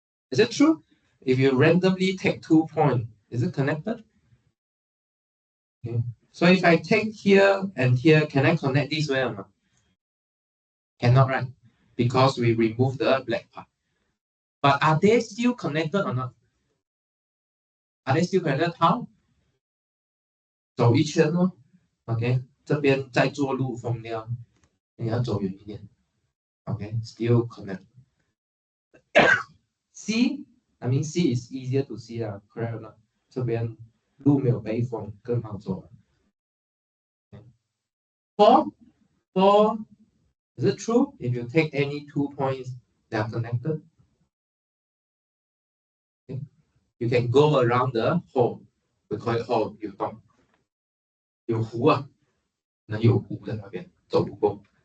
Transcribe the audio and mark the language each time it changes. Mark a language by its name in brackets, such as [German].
[English] Is it true? If you randomly take 2 points, is it connected? Okay. So if I take here and here, can I connect this way or not? Cannot, right? Because we remove the black part. But are they still connected or not? Are they still connected? How? [Chinese] 走一圈咯 ，OK， 这边再做路封掉，你要走远一点 ，OK， [English] still connect. C, I mean C is easier to see 啊 ，correct or not？ [Chinese] 这边路没有被封，更好走。 [English] Four, is it true? If you take any 2 points, they are connected. Okay. You can go around the hole. We call it hole. [Chinese] 有洞，有湖啊，那有湖在那边，走不过。